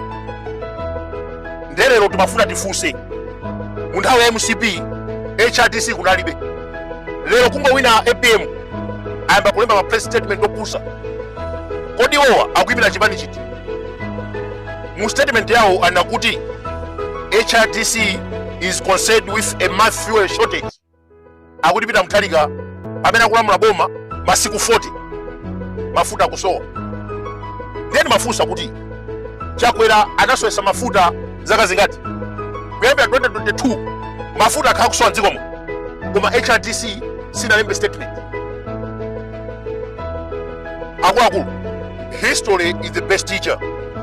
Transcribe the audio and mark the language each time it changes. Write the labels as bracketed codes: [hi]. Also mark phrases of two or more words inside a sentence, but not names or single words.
[ny] Ndelero timafuna tifunse mu nthawi ya MCP HRDC kunalibe. Lero kungowina APM ayamba kulemba ma [en] press statement [ny] opusa. Kodi iwowa akuyimira chipani chiti? Mu statement yawo anakuti HRDC [en] is concerned with a mass fuel shortage. [ny] Akuti pita mtalika amene akulamula boma masiku 40 mafuta akusowa. Then mafunsa kuti Chakwera anasowesa mafuta zaka zingati? Kuyambira 2022 mafuta akhala kusowa m'dzikomo koma HRDC sinalembe statement. Akuluakulu, [en] history is the best teacher.